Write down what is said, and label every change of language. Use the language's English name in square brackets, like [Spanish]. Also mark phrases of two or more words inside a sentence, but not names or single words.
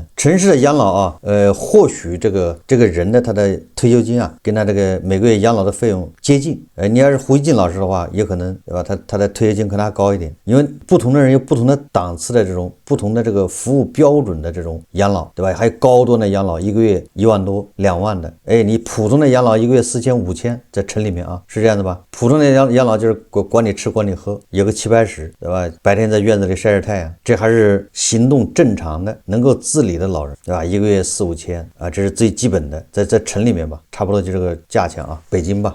[Chinese] 城市的養老啊，或許這個人的他的退休金啊，跟他這個每個月養老的費用接近。你要是胡一進老師的話，也可能對吧？他的退休金可能還高一點，因為不同的人有不同的檔次的这種不同的這個服務標準的這種養老，對吧？還有高端的養老，一個月1萬多、2 萬的，你普通的養老一個月4000、5000，在城裡面啊，是這樣的吧？普通的養老就是管你吃管你喝，有個780，對吧？白天在院子裡曬曬太陽，這還是行動正常的、能夠自理的老人，對吧？一個月4、5千啊，這是最基本的，在城裡面吧，差不多就這個價錢啊，北京吧。